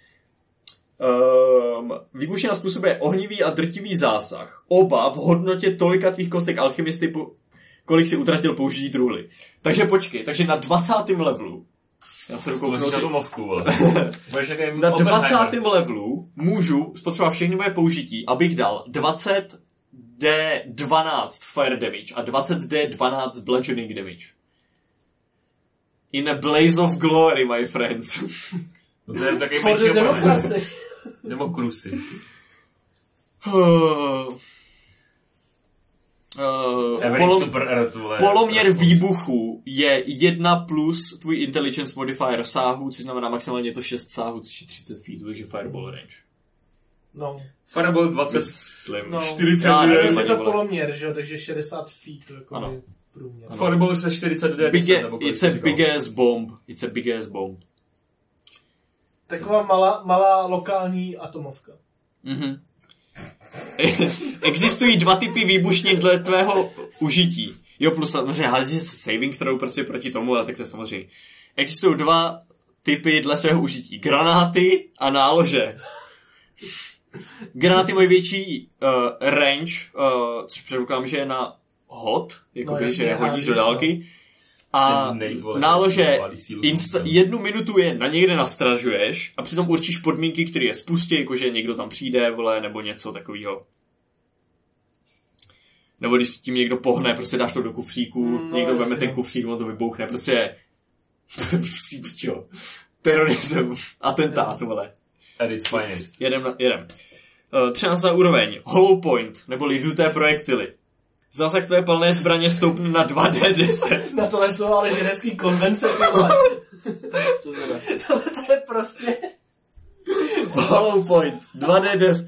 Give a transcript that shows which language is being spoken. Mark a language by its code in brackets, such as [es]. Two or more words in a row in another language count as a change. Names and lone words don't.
[cs] Výbušnina způsobuje ohnivý a drtivý zásah. Oba v hodnotě tolika tvých kostek alchymisty, kolik si utratil použití truhly. Takže počkej, takže na 20. levelu já se dokouknu na 20. levelu můžu spotřebovat všechny moje použití, abych dal 20d12 [en] fire damage [cs] a 20d12 [en] bludgeoning damage. In a blaze of glory, my friends. [cs] No to je takový Demokrasi. Poloměr výbuchu je 1 plus tvůj [en] intelligence modifier [cs] sáhu, což znamená maximálně je to 6 sáhů, což je 30 feet, takže [en] fireball range. [cs] No. Fireball 20. Myslím. No. 40. Je to poloměr, že jo, takže 60 feet, jako je průměr. Fireball se 40 [en] It's a big ass bomb. It's a big ass bomb. [cs] Taková malá lokální atomovka. Mhm. Existují 2 typy výbušnin dle tvého užití. Jo, plus samozřejmě hází [en] saving throw [cs] prostě proti tomu, ale tak to je samozřejmě. Existují 2 typy dle svého užití. Granáty a nálože. Granáty mají větší range, což předpokládám, že je na hod, jakoby, že je hodíš do dálky. A nálože 1 minutu je na někde nastražuješ a přitom určíš podmínky, které je spustí, jakože někdo tam přijde, vole, nebo něco takového. Nebo když s tím někdo pohne, prostě dáš to do kufříku, někdo veme ten kufřík, on to vybouchne, prostě terorism, atentát, vole. [en] At its finest. [cs] Jedem. 13. úroveň, [en] hollow point, [cs] neboli duté projektily. Zásah tvé palné zbraně stoupne na 2d10. Na tohle jsou ale ženevský konvence, tohle to je prostě... [en] Hollow point, 2d10.